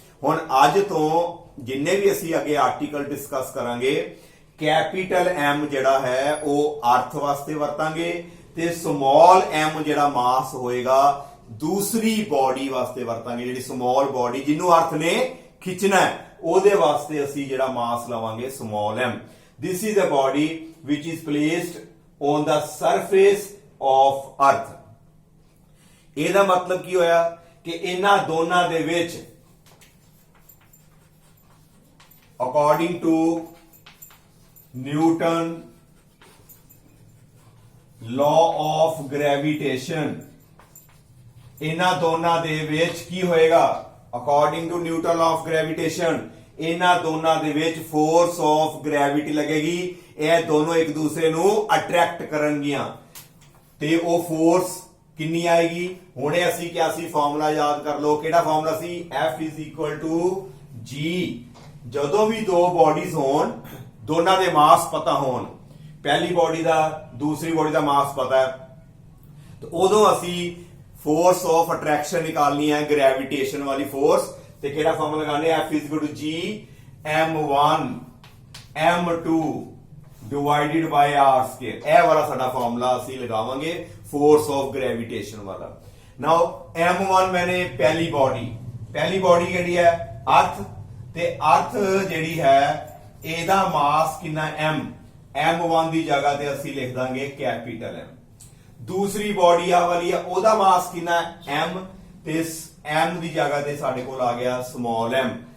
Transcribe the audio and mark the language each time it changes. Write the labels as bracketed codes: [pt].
[pa] ਹੁਣ ਅੱਜ ਤੋਂ ਜਿੰਨੇ ਵੀ ਅਸੀਂ ਅੱਗੇ ਆਰਟੀਕਲ ਡਿਸਕਸ ਕਰਾਂਗੇ ਕੈਪੀਟਲ M ਜਿਹੜਾ ਹੈ ਉਹ ਅਰਥ ਵਾਸਤੇ ਵਰਤਾਂਗੇ ਤੇ ਸਮਾਲ m ਜਿਹੜਾ ਮਾਸ ਹੋਏਗਾ ਦੂਸਰੀ ਬਾਡੀ ਵਾਸਤੇ ਵਰਤਾਂਗੇ। ਜਿਹੜੀ ਸਮਾਲ ਬਾਡੀ ਜਿਹਨੂੰ ਅਰਥ ਨੇ ਖਿੱਚਣਾ ਹੈ ਉਹਦੇ ਵਾਸਤੇ ਅਸੀਂ ਜਿਹੜਾ ਮਾਸ ਲਵਾਂਗੇ small m। [en] This is a body which is placed on the surface of earth। [pa] ਇਹਦਾ ਮਤਲਬ ਕੀ ਹੋਇਆ ਕਿ ਇਹਨਾਂ ਦੋਨਾਂ ਦੇ ਵਿੱਚ according to Newton law of gravitation ਇਹਨਾਂ ਦੋਨਾਂ ਦੇ ਵਿੱਚ ਕੀ ਹੋਏਗਾ? According to Newton law of gravitation ਇਹਨਾਂ ਦੋਨਾਂ ਦੇ ਵਿੱਚ ਫੋਰਸ ਆਫ ਗ੍ਰੈਵਿਟੀ ਲੱਗੇਗੀ। ਇਹ ਦੋਨੋਂ ਇੱਕ ਦੂਸਰੇ ਨੂੰ ਅਟਰੈਕਟ ਕਰਨਗੀਆਂ ਤੇ ਉਹ ਫੋਰਸ ਕਿੰਨੀ ਆਏਗੀ? ਹੁਣੇ ਅਸੀਂ ਕਿਹਾ ਸੀ ਫਾਰਮੂਲਾ ਯਾਦ ਕਰ ਲਓ। ਕਿਹੜਾ formula ਸੀ? [en] F is equal to G। [pa] ਜਦੋਂ ਵੀ ਦੋ ਬਾਡੀਜ਼ ਹੋਣ ਦੋਨਾਂ ਦੇ ਮਾਸ ਪਤਾ ਹੋਣ, ਪਹਿਲੀ ਬਾਡੀ ਦਾ ਦੂਸਰੀ ਬਾਡੀ ਦਾ ਮਾਸ ਪਤਾ ਹੈ ਤੇ ਉਦੋਂ ਅਸੀਂ ਫੋਰਸ ਆਫ ਅਟਰੈਕਸ਼ਨ ਨਿਕਾਲਣੀ ਹੈ, ਗ੍ਰੈਵਿਟੇਸ਼ਨ ਵਾਲੀ ਫੋਰਸ। ਤੇ ਕਿਹੜਾ ਫਾਰਮੂਲਾ ਲਗਾਣੇ? [en] F is equal to G m1 m2 divided by r square। [pa] ਇਹ ਵਾਲਾ ਸਾਡਾ ਫਾਰਮੂਲਾ ਅਸੀਂ ਲਗਾਵਾਂਗੇ ਫੋਰਸ ਆਫ ਗ੍ਰੈਵਿਟੇਸ਼ਨ ਵਾਲਾ। ਨਾਓ m1 ਮੈਨੇ ਪਹਿਲੀ ਬਾਡੀ ਕਿਹੜੀ ਹੈ? ਅਰਥ। ਤੇ ਅਰਥ ਜਿਹੜੀ ਹੈ ਇਹਦਾ ਮਾਸ ਕਿੰਨਾ m? m1 ਦੀ ਜਗ੍ਹਾ ਤੇ ਅਸੀਂ ਲਿਖ ਦਾਂਗੇ ਕੈਪੀਟਲ M। ਦੂਸਰੀ ਬੋਡੀ ਆ ਵਾਲੀ ਆ, ਉਹਦਾ ਮਾਸ ਕਿੰਨਾ m, ਤੇ m ਦੀ ਜਗ੍ਹਾ ਤੇ ਸਾਡੇ ਕੋਲ ਆ ਗਿਆ ਸਮਾਲ m।